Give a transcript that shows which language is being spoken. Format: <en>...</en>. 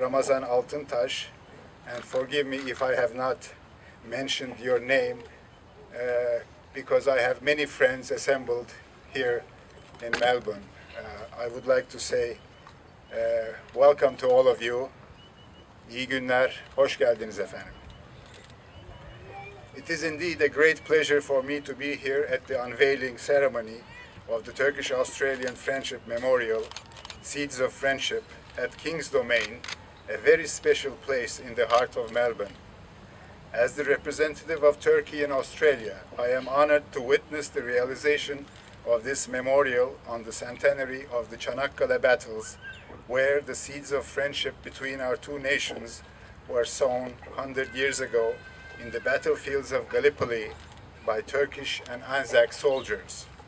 <en>Ramazan Altıntaş, and forgive me if I have not mentioned your name, because I have many friends assembled here in Melbourne. I would like to say welcome to all of you.</en> <tr>İyi günler, hoş geldiniz efendim.</tr> <en>It is indeed a great pleasure for me to be here at the unveiling ceremony of the Turkish-Australian Friendship Memorial, Seeds of Friendship, at King's Domain, a very special place in the heart of Melbourne. As the representative of Turkey and Australia, I am honored to witness the realization of this memorial on the centenary of the Çanakkale battles, where the seeds of friendship between our two nations were sown 100 years ago in the battlefields of Gallipoli by Turkish and Anzac soldiers.</en>